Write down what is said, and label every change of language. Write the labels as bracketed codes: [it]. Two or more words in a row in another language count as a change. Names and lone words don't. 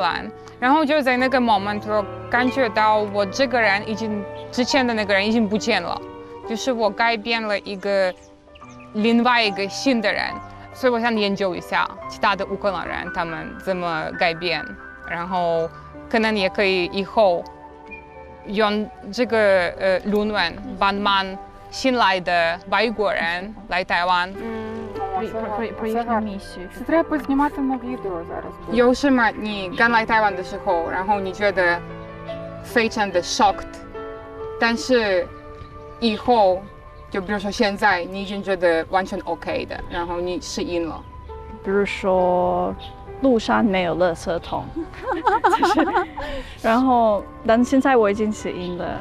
[zh] 兰，然后就在那个 moment 我感觉到我这个人之前的那个人已经不见了，就是我改变了另外一个新的人，所以我想研究一下其他的乌克兰人他们怎么改变，然后可能也可以以后用这个论文帮忙新来的外国人来台湾。 [uk] Це треба знімати на відео зараз. [zh] 有什么你刚来台湾的时候，然后你觉得非常的 shocked， 但是以后就比如说现在你已经觉得完全 OK 的，然后你适应了。比如说路上没有垃圾桶，然后但现在我已经适应了。